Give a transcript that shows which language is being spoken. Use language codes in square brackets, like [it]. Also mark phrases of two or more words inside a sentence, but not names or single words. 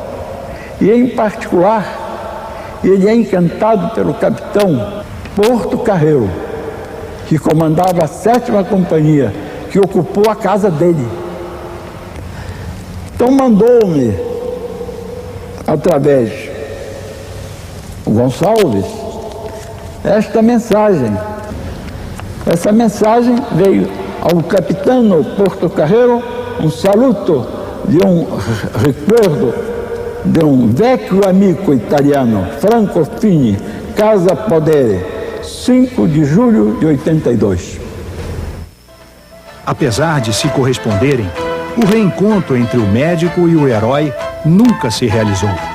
[pt] E, em particular, ele é encantado pelo capitão Porto Carreiro, que comandava a 7ª Companhia, que ocupou a casa dele. Então mandou-me, através do Gonçalves, esta mensagem. Essa mensagem veio ao capitano Porto Carreiro, um saluto de um recuerdo de um [it] vecchio amico italiano, [pt] Franco Fini, Casa Podere, 5 de julho de 82. Apesar de se corresponderem, o reencontro entre o médico e o herói nunca se realizou.